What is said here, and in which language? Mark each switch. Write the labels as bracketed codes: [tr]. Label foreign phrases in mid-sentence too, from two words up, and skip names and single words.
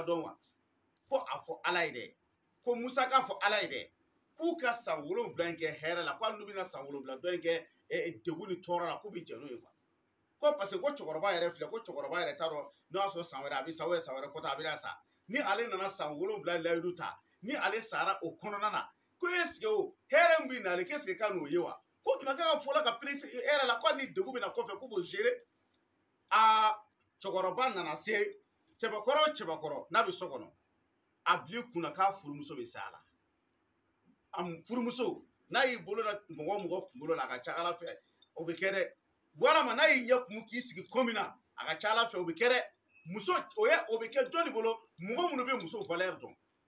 [bm] dɔn wa ko a fɔ Ala ye dɛ ko Musa k'a fɔ Ala ye dɛ k'u ka san 7 in kɛ hɛrɛ la ko hali n'u bɛna san 7 dɔ in kɛ degun ni tɔɔrɔ la k'u bɛ jɛn n'o ye ko [fr] parce que [bm] ko cɛkɔrɔba yɛrɛ filɛ ko cɛkɔrɔba yɛrɛ t'a dɔn n'o y'a sɔrɔ san wɛrɛ a bɛ sa san wɛrɛ kɔta a bɛna sa ni ale nana san 7 layidu ta ni ale sara o kɔnɔna na ko [fr] est-ce que [bm] o hɛrɛ min bɛ nale [fr] qu'est-ce que [bm] ka n'o ye wa ko tuma kan ka fɔ la ka prise hɛrɛ la ko ni degun bɛna kɔfɛ k'u b'o gérer cɛkɔrɔba nana se cɛbakɔrɔ n'a bɛ so kɔnɔ a bil'i kunna k'a furumuso bɛ sa la a furumuso n'a y'i bolo da mɔgɔ kunkolo la a ka ca Ala fɛ o bɛ kɛ dɛ walama n'a y'i ɲɛ kumu k'i sigi ko min na a ka ca Ala fɛ o bɛ kɛ dɛ muso o bɛ kɛ jɔn de bolo mɔgɔ minnu bɛ muso valeur dɔn